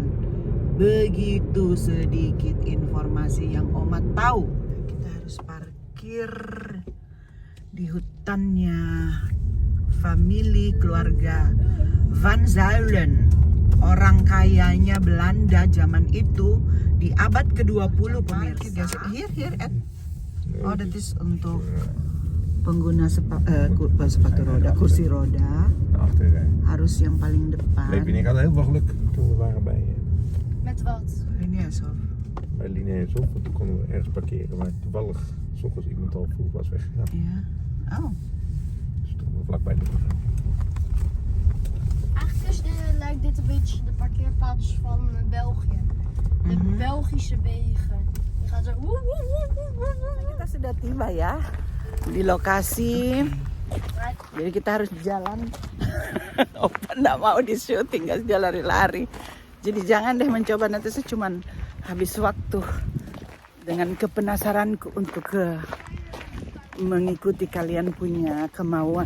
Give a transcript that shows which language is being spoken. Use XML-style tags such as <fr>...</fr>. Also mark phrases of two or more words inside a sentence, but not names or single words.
<id>Begitu sedikit informasi yang Oma tahu. Kita harus parkir di hutannya famili keluarga Van Zuylen. Orang kayanya Belanda zaman itu di abad ke-20 pemirsa.</id> <nl>Hier Ed. Oh, dat is</nl> <id>untuk pengguna sepatu roda, kursi roda. Harus yang paling depan.</id> <nl>Levi en ik hadden heel veel geluk toen we waren bij Met wat? Lineasov. bij Lineeshof. Want toen konden we ergens parkeren. Maar toevallig 's ochtends iemand al vroeg was weggegaan. Ja. Oh. Dus toen we vlakbij de Eigenlijk lijkt dit een beetje de parkeerplaats van België. De Belgische wegen. Je gaat zo.</nl> <id>Kita sudah tiba ya di lokasi. Jadi kita harus jalan. Opa nggak mau di syuting, nggak dia lari-lari. Jadi jangan deh mencoba, nanti saya cuman habis waktu dengan kepenasaranku untuk mengikuti kalian punya kemauan.</id>